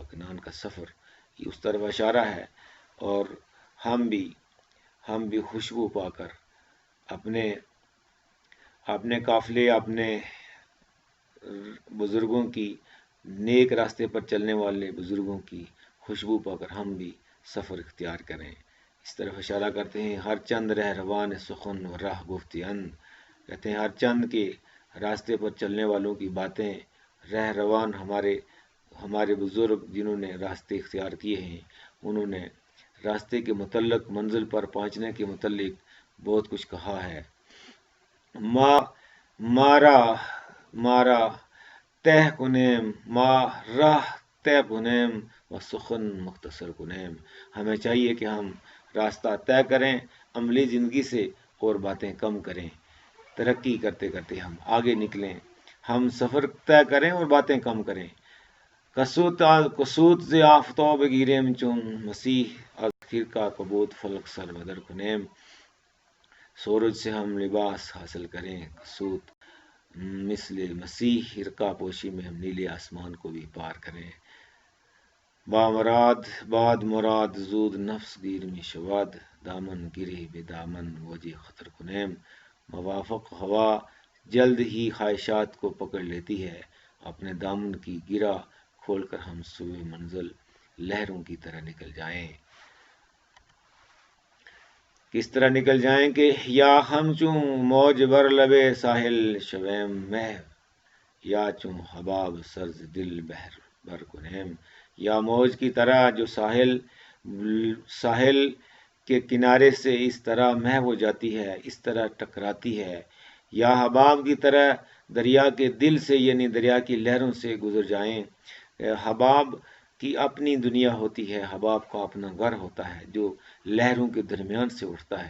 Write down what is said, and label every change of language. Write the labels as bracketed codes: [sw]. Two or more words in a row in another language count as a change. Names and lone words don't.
[ur] کنان کا سفر یہ اس طرف اشارہ ہے، اور ہم بھی خوشبو پا کر اپنے قافلے، اپنے بزرگوں کی، نیک راستے پر چلنے والے بزرگوں کی خوشبو پا کر ہم بھی سفر اختیار کریں. اس طرف اشارہ کرتے ہیں. [fa] ہر چند رہ روان سخن و راہ گفتی اند. [ur] کہتے ہیں ہر چند کے راستے پر چلنے والوں کی باتیں، [fa] رہ روان [ur] ہمارے بزرگ جنہوں نے راستے اختیار کیے ہیں، انہوں نے راستے کے متعلق، منزل پر پہنچنے کے متعلق بہت کچھ کہا ہے. [fa] مارا تہ کنیم، ما راہ طے کنیم و سخن مختصر کنیم. [ur] ہمیں چاہیے کہ ہم راستہ طے کریں عملی زندگی سے اور باتیں کم کریں. ترقی کرتے کرتے ہم آگے نکلیں، ہم سفر طے کریں اور باتیں کم کریں. [fa] کسوت ز آفتاب گیریم چون مسیح از خرقہ کبوت فلک سر بدر کنیم. [ur] سورج سے ہم لباس حاصل کریں، کسوت مثل مسیح خرقہ پوشی میں ہم نیلے آسمان کو بھی پار کریں. [fa] باد مراد زود نفس گیر می شود، دامن گرے بے دامن وجہ خطر کنیم. [ur] موافق ہوا جلد ہی خواہشات کو پکڑ لیتی ہے، اپنے دامن کی گرہ کھول کر ہم سوئے منزل لہروں کی طرح نکل جائیں. کس طرح نکل جائیں کہ [fa] یا ہم چوں موج بر لبے ساحل شویم محو، یا چوں حباب سرز دل بحر بر کنیم. [ur] یا موج کی طرح جو ساحل کے کنارے سے اس طرح محو ہو جاتی ہے، اس طرح ٹکراتی ہے، یا حباب کی طرح دریا کے دل سے، یعنی دریا کی لہروں سے گزر جائیں. حباب کی اپنی دنیا ہوتی ہے، حباب کا اپنا گھر ہوتا ہے جو لہروں کے درمیان سے اٹھتا ہے.